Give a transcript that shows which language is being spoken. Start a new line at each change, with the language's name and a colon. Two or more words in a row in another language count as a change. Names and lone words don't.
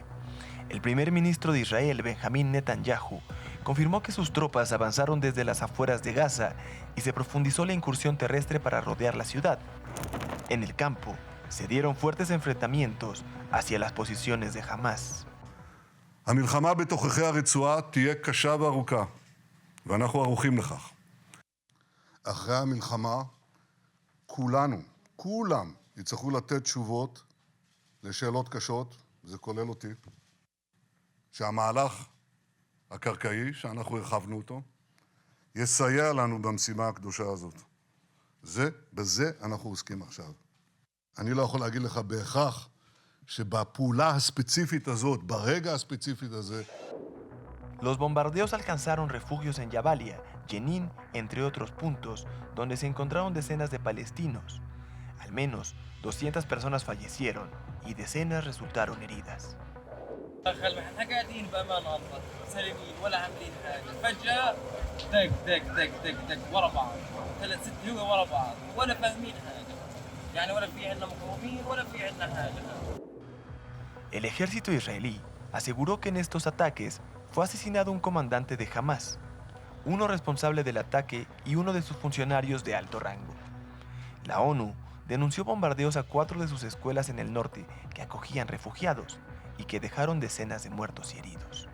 Spanish: El primer ministro de Israel, Benjamín Netanyahu, confirmó que sus tropas avanzaron desde las afueras de Gaza y se profundizó la incursión terrestre para rodear la ciudad. En el campo, se dieron fuertes enfrentamientos hacia las posiciones de Hamas.
Hebrew: המלחמה בתוככי הרצועה תהיה קשה וארוכה, ואנחנו ערוכים לכך. אחרי המלחמה, כולם יצטרכו לתת תשובות לשאלות קשות, זה כולל אותי, שהמהלך הקרקעי, שאנחנו הרחבנו אותו, יסייע לנו במשימה הקדושה הזאת. בזה אנחנו עוסקים עכשיו. אני לא יכול להגיד לך בהכרח שבפעולה הספציפית הזאת, ברגע הספציפית הזה,
Spanish: Los bombardeos alcanzaron refugios en Jabalia, Jenin, entre otros puntos, donde se encontraron decenas de palestinos. Al menos 200 personas fallecieron y decenas resultaron heridas.
Arabic: احنا قاعدين بامان الله سالمين ولا عاملين حاجه فجاه دق دق دق دق دق ورا بعض 3-6 هو ورا بعض ولا فاهمين حاجه يعني ولا في عندنا مقاومين ولا في عندنا حاجه.
Spanish: El ejército israelí aseguró que en estos ataques fue asesinado un comandante de Hamas, uno responsable del ataque y uno de sus funcionarios de alto rango. La ONU denunció bombardeos a 4 de sus escuelas en el norte que acogían refugiados y que dejaron decenas de muertos y heridos.